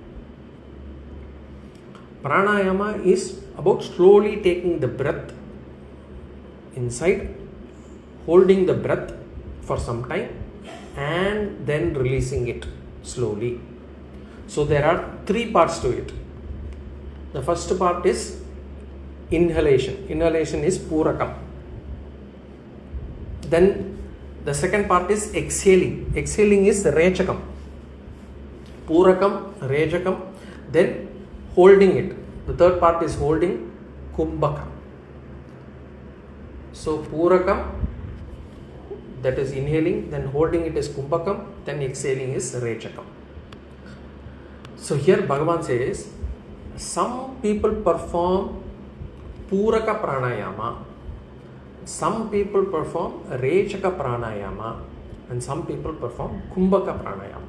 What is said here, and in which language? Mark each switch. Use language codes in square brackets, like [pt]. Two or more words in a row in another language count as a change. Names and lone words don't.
[en] Pranayama is about slowly taking the breath inside, holding the breath for some time, and then releasing it slowly. So there are 3 parts to it. The first part is inhalation. Inhalation is purakam. Then the second part is exhaling. Exhaling is rechakam. [sa] पूरकम्, रेचकम्. [en] Then holding it. The third part is holding kumbhaka. So purakam, that is inhaling, then holding it is kumbhakam, then exhaling is rechakam. So here Bhagavan says, some people perform [sa] पूरक प्राणायाम, [en] some people perform [sa] रेचक प्राणायाम, [en] and some people perform [sa] कुम्भक प्राणायाम.